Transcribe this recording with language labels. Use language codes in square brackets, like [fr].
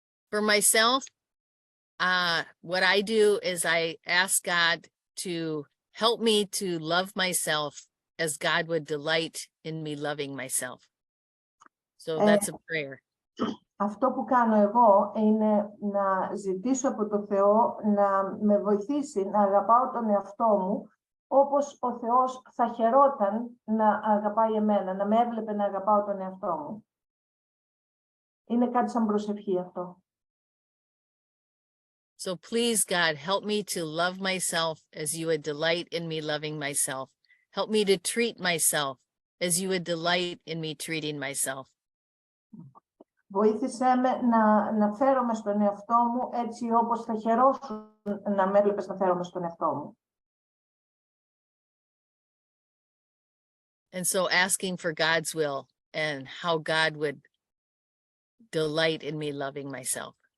[en] For myself, what I do is I ask God to help me to love myself as God would delight in me loving myself. So that's a prayer. [el] Αυτό που κάνω εγώ είναι να ζητήσω από το Θεό να με βοηθήσει να αγαπάω τον εαυτό μου όπως ο Θεός θα χαιρόταν να αγαπάει εμένα, να με έβλεπε να αγαπάω τον εαυτό μου. Είναι κάτι σαν προσευχή αυτό. [en] So please, God, help me to love myself as you would delight in me loving myself. Help me to treat myself as you would delight in me treating myself. [el] Βοήθησέ με να φέρομαι στον εαυτό μου έτσι όπως θα χαιρόσουν να με έβλεπες να φέρομαι στον εαυτό μου. [en] And so asking for God's will and how God would delight in me loving myself.